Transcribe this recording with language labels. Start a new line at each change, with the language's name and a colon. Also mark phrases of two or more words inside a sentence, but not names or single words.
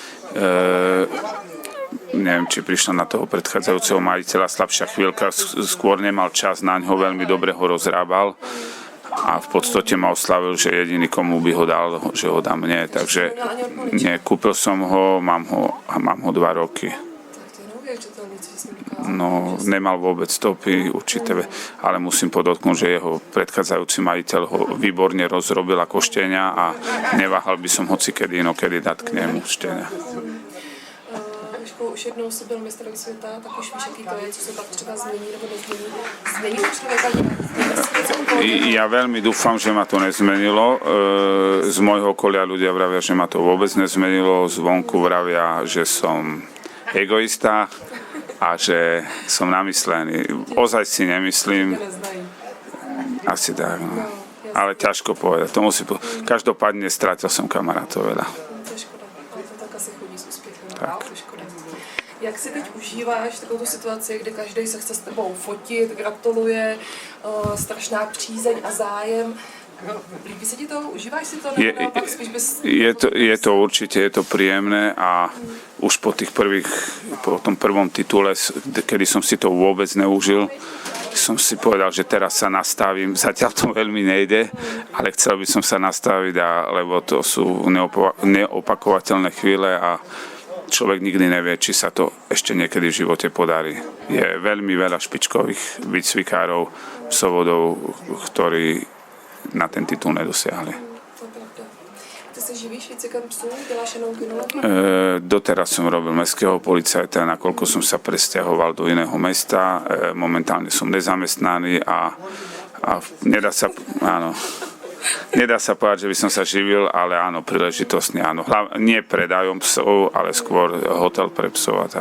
Slovak: Neviem, či prišla na toho predchádzajúceho majiteľa slabšia chvíľka, skôr nemal čas na ňo, veľmi dobre ho rozrábal a v podstate ma oslavil, že jediný, komu by ho dal, že ho dá mne, takže kúpil som ho, mám ho 2 roky. No, nemal vôbec stopy, určite, ale musím podotknúť, že jeho predchádzajúci majiteľ ho výborne rozrobil ako štenia a neváhal by som hocikedy inokedy dať k nemu štenia.
Czech: Už jednou si byl mistrem světa, tak už víš, jaký to je, co se pak třeba změní nebo nezmění. Změní to člověka?
Slovak: Ja veľmi dúfam, že ma to nezmenilo. Z môjho okolia ľudia vravia, že ma to vôbec nezmenilo. Zvonku vravia, že som egoista a že som namyslený. Ozaj si nemyslím. Asi tak, no. Ale ťažko povedať. To musí Každopádne strátil som kamarátov veľa.
Czech: To je škoda, ale to tak asi chodí s úspěchem. Tak. To je škoda. Jak si teď užíváš takovou tu situaci, kdy každý se chce s tebou fotit, gratuluje, strašná přízeň a zájem. Líbí se ti to? Užíváš si to? Nebo naopak spíš bys...
Slovak: Je to určite, je to príjemné a už po tom prvom titule, kedy som si to vôbec neužil, som si povedal, že teraz sa nastavím. Zatiaľ to veľmi nejde, ale chcel by som sa nastaviť, lebo to sú neopakovateľné chvíle a človek nikdy nevie, či sa to ešte niekedy v živote podarí. Je veľmi veľa špičkových výcvikárov, psovodov, ktorí na ten titul nedosiahli.
Czech: To je pravda. Ty se živíš výcvikem psů? Děláš jenom kinologii?
Slovak: Doteraz som robil mestského policajta, nakoľko som sa presťahoval do iného mesta. Momentálne som nezamestnaný a nedá sa povedať, že by som sa živil, ale áno, príležitostne áno. Nie predajom psov, ale skôr hotel pre psov a tak.